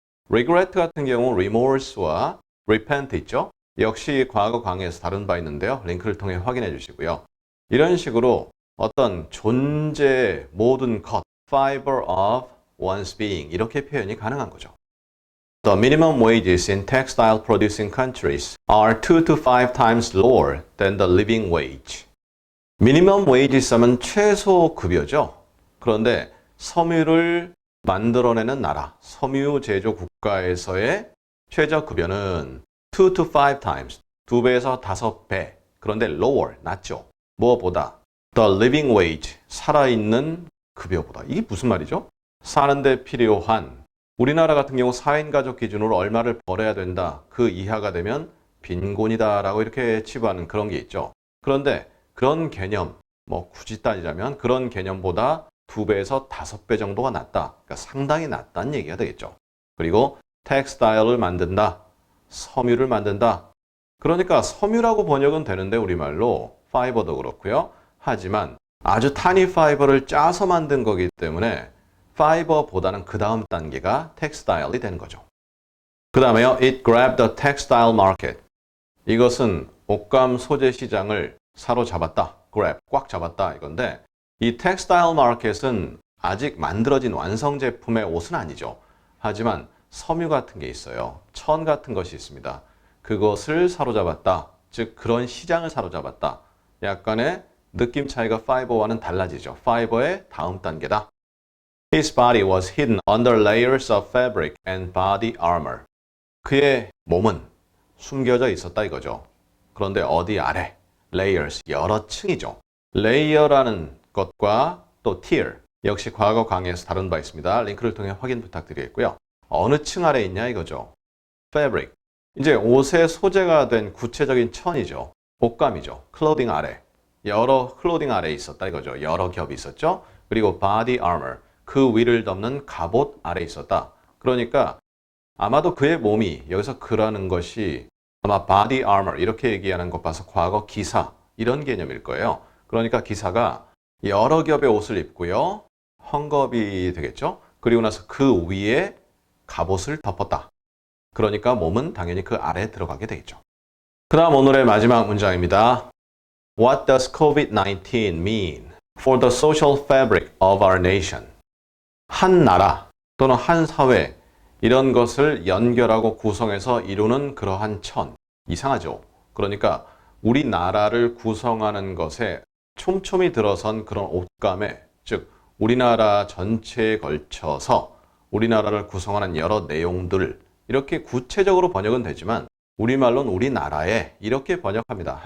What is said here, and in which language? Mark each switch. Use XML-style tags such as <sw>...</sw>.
<ko>regret 같은 경우 remorse와 repent 있죠. 역시 과거 강의에서 다룬 바 있는데요. 링크를 통해 확인해 주시고요. 이런 식으로 어떤 존재의 모든 것, fiber of one's being 이렇게 표현이 가능한 거죠.</ko> <en>The minimum wages in textile producing countries are 2 to 5 times lower than the living wage.</en> <ko>미니멈 웨이지 쓰면 최소 급여죠. 그런데 섬유를 만들어내는 나라, 섬유 제조 국가에서의 최저 급여는</ko> <en>2 to 5 times,</en> <ko>2배에서 5배. 그런데 lower, 낮죠. 무엇보다? The living wage, 살아있는 급여보다. 이게 무슨 말이죠? 사는데 필요한, 우리나라 같은 경우 4인 가족 기준으로 얼마를 벌어야 된다. 그 이하가 되면 빈곤이다 라고 이렇게 치부하는 그런 게 있죠. 그런데 그런 개념, 굳이 따지자면 그런 개념보다 2배에서 5배 정도가 낮다. 그러니까 상당히 낮다는 얘기가 되겠죠. 그리고 텍스타일을 만든다. 섬유를 만든다. 그러니까 섬유라고 번역은 되는데 우리말로 파이버도 그렇고요. 하지만 아주 타니 파이버를 짜서 만든 거기 때문에 파이버보다는 그 다음 단계가 텍스타일이 되는 거죠. 그 다음에요.</ko> <en>It grabbed the textile market.</en> <ko>이것은 옷감 소재 시장을 사로잡았다. grab, 꽉 잡았다 이건데 이 textile market은 아직 만들어진 완성 제품의 옷은 아니죠. 하지만 섬유 같은 게 있어요. 천 같은 것이 있습니다. 그것을 사로잡았다. 즉 그런 시장을 사로잡았다. 약간의 느낌 차이가 파이버와는 달라지죠. 파이버의 다음 단계다.</ko> <en>His body was hidden under layers of fabric and body armor.</en> <ko>그의 몸은 숨겨져 있었다 이거죠. 그런데 어디 아래? layers, 여러 층이죠. layer라는 것과 또 tier, 역시 과거 강의에서 다룬 바 있습니다. 링크를 통해 확인 부탁드리겠고요. 어느 층 아래 있냐 이거죠. fabric, 이제 옷의 소재가 된 구체적인 천이죠. 옷감이죠. 클로딩 아래, 여러 클로딩 아래에 있었다 이거죠. 여러 겹이 있었죠. 그리고 body armor, 그 위를 덮는 갑옷 아래에 있었다. 그러니까 아마도 그의 몸이, 여기서 그라는 것이 아마 body armor 이렇게 얘기하는 것 봐서 과거 기사 이런 개념일 거예요. 그러니까 기사가 여러 겹의 옷을 입고요. 헝겊이 되겠죠. 그리고 나서 그 위에 갑옷을 덮었다. 그러니까 몸은 당연히 그 아래에 들어가게 되겠죠. 그 다음 오늘의 마지막 문장입니다.</ko> <en>What does COVID-19 mean for the social fabric of our nation?</en> <ko>한 나라 또는 한 사회 이런 것을 연결하고 구성해서 이루는 그러한 천. 이상하죠? 그러니까 우리나라를 구성하는 것에 촘촘히 들어선 그런 옷감에, 즉 우리나라 전체에 걸쳐서 우리나라를 구성하는 여러 내용들, 이렇게 구체적으로 번역은 되지만 우리말로는 우리나라에 이렇게 번역합니다.</ko>